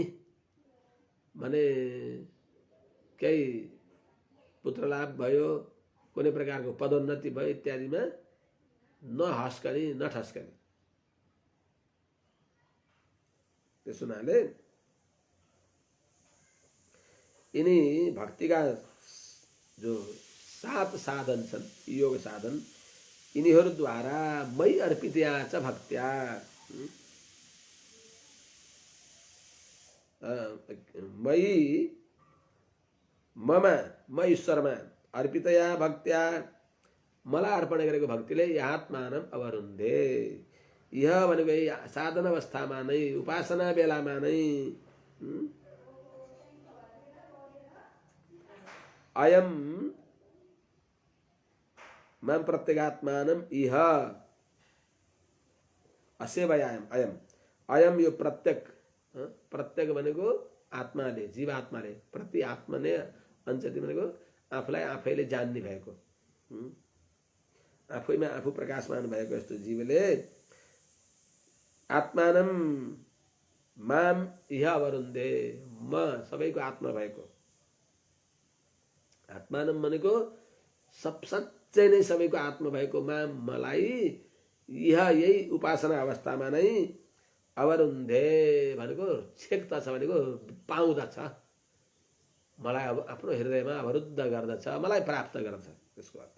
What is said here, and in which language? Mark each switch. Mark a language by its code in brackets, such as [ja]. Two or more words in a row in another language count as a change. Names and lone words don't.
[ne] भने केही पुत्रलाभ भयो, कुनै प्रकारको पदोन्नति भयो इत्यादिमा नहस्कने, नठस्कने। त्यस हुनाले यिनी भक्तिका जो 7 साधन छन्, योग साधन, यिनीहरूद्वारा [sa] मै अर्पितया च भक्त्या, [ne] मयि ममा, म ईश्वरमा, [sa] अर्पितया भक्त्या, [ne] मलाई अर्पण गरेको भक्तिले [sa] आत्मानम अवरुन्धे। [ne] यह भनेको साधन अवस्थामा नै, उपासना बेलामा नै [sa] अयम माम प्रत्यगात्मानम इह असेवयाम। अयम अयम [ne] यो प्रत्यक, प्रत्यक भनेको आत्माले, जीवात्माले, [sa] प्रति आत्मने अञ्चति [ne] भनेको आफूलाई आफैले जान्ने भएको, आफैमा आफू प्रकाशमान भएको यस्तो जीवले [sa] आत्मानम माम इह अवरुन्धे, [ne] म सबैको आत्मा भएको। आत्मानम भनेको साँच्चै नै सबैको आत्मा भएको माम, मलाई, यही उपासना अवस्थामा नै अवरुन्धे भनेको छेक्दछ, भनेको पाउँदछ, मलाई अब आफ्नो हृदयमा अवरुद्ध गर्दछ, मलाई प्राप्त गर्छ, त्यसको अर्थ।